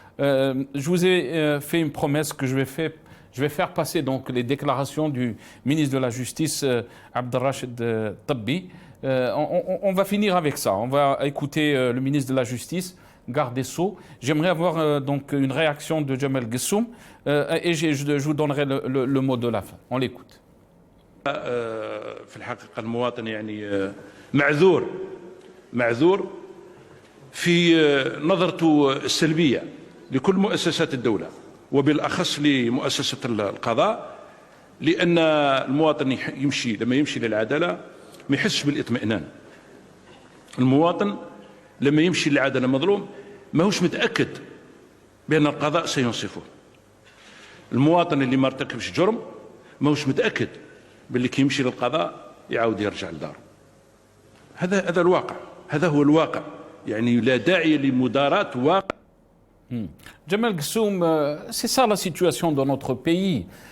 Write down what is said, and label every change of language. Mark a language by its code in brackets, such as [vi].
[fr] Je vous ai fait une promesse que je vais faire passer donc les déclarations du ministre de la Justice, Abdelrachid Tabbi. On va finir avec ça. On va écouter le ministre de la Justice, garde des Sceaux. J'aimerais avoir donc une réaction de Jamal Gessoum et je vous donnerai le mot de la fin. On l'écoute. [ar] في الحقيقة المواطن يعني معذور في نظرته السلبية لكل مؤسسات الدولة وبالأخص لمؤسسة القضاء، لأن المواطن لما يمشي للعدالة ما يحسش بالاطمئنان. المواطن لما يمشي للعدالة مظلوم ما هوش متأكد بأن القضاء سينصفه. المواطن اللي ما ارتكبش جرم ما هوش متأكد باللي كي يمشي للقضاء يعاود يرجع لداره. هذا الواقع، هذا هو الواقع، يعني لا داعي لمداراة واقع. [fr] Jamal Gessoum, c'est ça la situation dans notre pays.